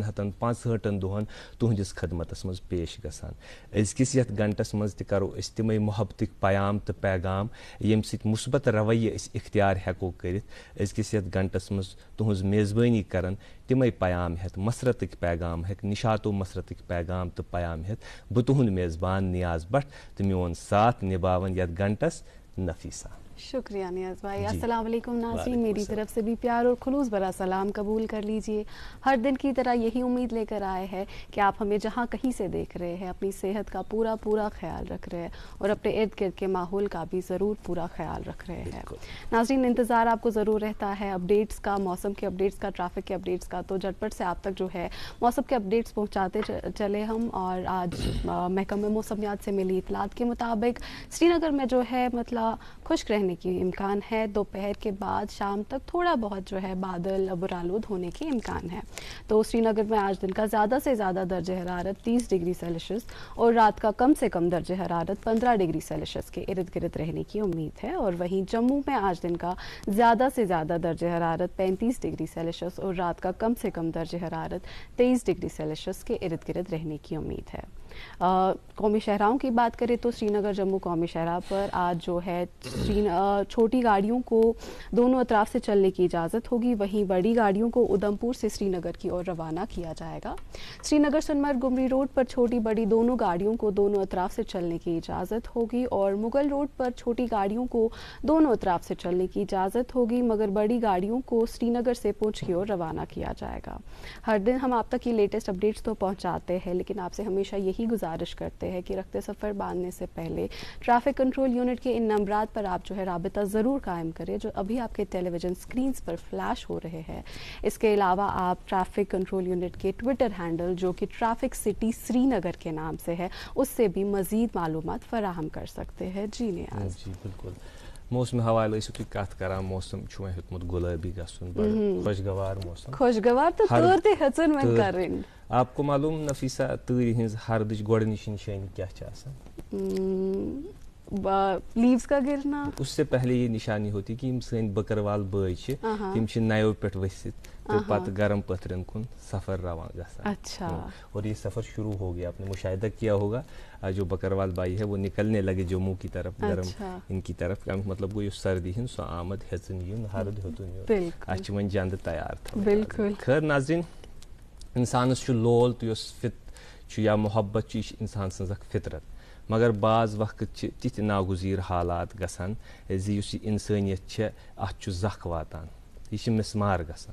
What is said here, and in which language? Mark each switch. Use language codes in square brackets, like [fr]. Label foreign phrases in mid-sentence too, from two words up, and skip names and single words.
[ks] 365 دۄہن تُہنٛدِس خدمتس منٛز پیش گژھان أزکِس یتھ گنٹس منٛز تہِ کرو أسۍ تِمے محبتٕکۍ پیام تہٕ پیغام ییٚمہِ سۭتۍ مثبت رویہِ أسۍ اختیار ہٮ۪کو کٔرِتھ أزکِس یتھ گنٹس منٛز تُہنٛز میزبٲنی کران تِمے پیام ہٮ۪تھ مسرتٕکۍ پیغام ہٮ۪تھ نشاتو مسرتٕکۍ پیغام تہٕ پیام ہٮ۪تھ بہٕ تُہُنٛد میزبان نیاز بٹ تہٕ میون ساتھ نباون یتھ گنٹس نفیسہ [ur] شکریہ نیاز بھائی. السلام علیکم ناظرین, میری طرف سے بھی پیار اور خلوص بھرا سلام قبول کر لیجئے. ہر دن کی طرح یہی امید لے کر آئے ہیں کہ آپ ہمیں جہاں کہیں سے دیکھ رہے ہیں اپنی صحت کا پورا خیال رکھ رہے ہیں اور اپنے ارد گرد کے ماحول کا بھی ضرور پورا خیال رکھ رہے ہیں. ناظرین, انتظار آپ کو ضرور رہتا ہے اپڈیٹس کا, موسم کے اپڈیٹس کا, ٹریفک کے اپڈیٹس کا, تو جھٹپٹ سے آپ تک جو ہے موسم کے اپڈیٹس پہنچاتے چلے ہم. اور آج محکمہ موسمیات سے ملی اطلاعات کے مطابق سری نگر میں جو ہے مطلب خشک رہنے کی امکان ہے. دوپہر کے بعد شام تک تھوڑا بہت جو ہے بادل برآلود ہونے کے امکان ہے. تو سری نگر میں آج دن کا زیادہ سے زیادہ درجہ حرارت 30 [en] degree Celsius [ur] اور رات کا کم سے کم درجہ حرارت 15 [en] degree Celsius [ur] کے ارد گرد رہنے کی امید ہے. اور وہیں جموں میں آج دن کا زیادہ سے زیادہ درجہ حرارت 35 [en] degree Celsius [ur] اور رات کا کم سے کم درجہ حرارت 23 [en] degree Celsius [ur] کے ارد گرد رہنے کی امید ہے. قومی شاہراہوں کی بات کریں تو سری نگر جموں قومی شاہراہ پر آج جو ہے چھوٹی گاڑیوں کو دونوں اطراف سے چلنے کی اجازت ہوگی. وہیں بڑی گاڑیوں کو ادھمپور سے سری نگر کی اور روانہ کیا جائے گا. سری نگر سنمرگ گمری روڈ پر چھوٹی بڑی دونوں گاڑیوں کو دونوں اطراف سے چلنے کی اجازت ہوگی اور مغل روڈ پر چھوٹی گاڑیوں کو دونوں اطراف سے چلنے کی اجازت ہوگی, مگر بڑی گاڑیوں کو سری نگر سے پونچھ کی اور روانہ کیا جائے گا. ہر دن ہم آپ تک یہ [en] latest updates [ur] تو پہنچاتے ہیں, لیکن آپ سے ہمیشہ یہی گزارش کرتے ہیں کہ رخت سفر باندھنے سے پہلے ٹریفک کنٹرول یونٹ کے ان نمبرات پر آپ جو ہے رابطہ ضرور قائم کریں جو ابھی آپ کے [en] television screens [ur] پر فلیش ہو رہے ہیں. اس کے علاوہ آپ ٹریفک کنٹرول یونٹ کے ٹویٹر ہینڈل جو کہ ٹریفک سٹی سری نگر کے نام سے ہے اس سے بھی مزید معلومات فراہم کر سکتے ہیں. جی نیاز. جی بالکل. [ks] موسم حوالہ ٲسِو تُہۍ کتھ کران موسم چھُ وۄنۍ ہیوٚتمُت گُلٲبی گژھُن بڑٕ خۄشگوار موسم. خۄشگوار تہٕ تۭر تہِ ہیٚژٕن وۄنۍ کَرٕنۍ. [ur] آپ کو معلوم [ks] نفیسہ تۭرِ ہٕنٛز ہردٕچ گۄڈنِچ نِشٲنی کیٛاہ چھِ آسان؟ [ur] لیوز کا گرنا. اس سے پہلے یہ نشانی ہوتی کہ [ks] یِم سٲنۍ بٔکٕروال بٲے چھِ تِم چھِ نَیو پٮ۪ٹھ ؤسِتھ تہٕ پتہٕ گرم پتھرین کُن سفر روان گژھان. [ur] اچھا. اور یہ سفر شروع ہو گیا. آپ نے مشاہدہ کیا ہوگا جو بکروال بائی ہے وہ نکلنے لگے جموں کی طرف گرم ان کی طرف. [ks] مطلب گوٚو یُس سردی ہُنٛد سۄ آمد ہیٚژٕن یُن ہرد ہیوٚتُن یُن اَسہِ چھِ وۄنۍ جنٛدٕ تیار تھاوٕنۍ. [ur] بالکل. [ks] خٲر ناظریٖن, انسانس چھُ لول تہٕ یۄس چھُ یا محبت چھُ یہِ چھِ انسان سٕنٛز اکھ فطرت, مگر بعض وقت چھِ تِتھۍ ناگُزیٖر حالات گژھان زِ یُس یہِ انسٲنیت چھےٚ اتھ چھُ زکھ واتان, یہِ چھِ مِسمار گژھان.